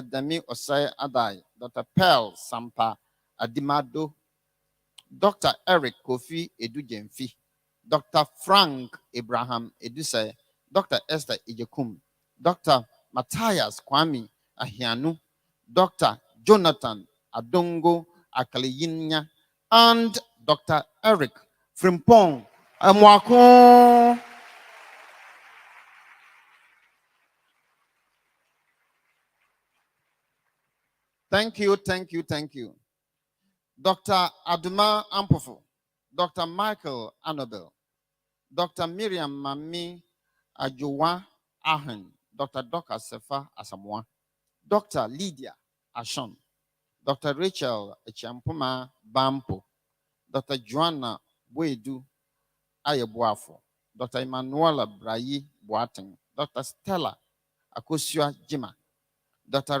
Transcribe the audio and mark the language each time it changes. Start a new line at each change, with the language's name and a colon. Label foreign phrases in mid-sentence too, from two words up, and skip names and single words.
English: Demi Osai Adai, Dr. Pearl Sampa Adimado, Dr. Eric Kofi Edujemfi, Dr. Frank Abraham Eduse, Dr. Esther Ijekum, Dr. Matthias Kwame Ahianu, Dr. Jonathan Adongo Akaliyinya, and Dr. Eric Frimpong Amwako. Thank you, thank you, thank you. Dr. Aduma Ampofo, Dr. Michael Annabel, Dr. Miriam Mami Ajowa Ahen, Dr. Doka Sefa Asamoah, Dr. Lydia Ashon, Dr. Rachel Echampuma Bampo, Dr. Joanna Boedu Ayeboafo, Dr. Emanuela Brayi Boateng, Dr. Stella Akosua Jima, Dr.